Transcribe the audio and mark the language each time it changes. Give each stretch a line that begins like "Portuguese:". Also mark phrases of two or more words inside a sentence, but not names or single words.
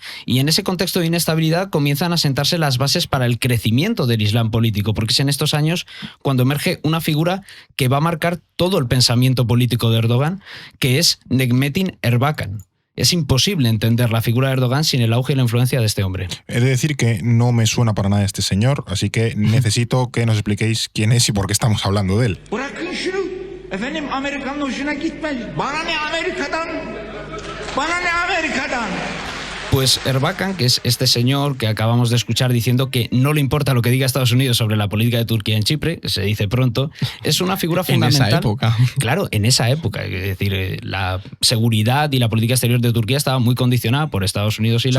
Spanish: Y en ese contexto de inestabilidad comienzan a sentarse las bases para el crecimiento del Islam político, porque es en estos años cuando emerge una figura que va a marcar todo el pensamiento político de Erdogan, que es Necmettin Erbakan. Es imposible entender la figura de Erdogan sin el auge y la influencia de este hombre. He de decir que no me suena para nada este señor, así que necesito que nos expliquéis quién es y por qué estamos hablando de él.
Turkish: Bırakın şunu. Efendim Amerika'nın hoşuna gitmez. Bana ne Amerika'dan? Bana ne Amerika'dan?
Spanish: Pues Erbakan, que es este señor que acabamos de escuchar diciendo que no le importa lo que diga Estados Unidos sobre la política de Turquía en Chipre, se dice pronto, es una figura En fundamental. esa época. Claro, en esa época. Es decir, la seguridad y la política exterior de Turquía estaba muy condicionada por Estados Unidos y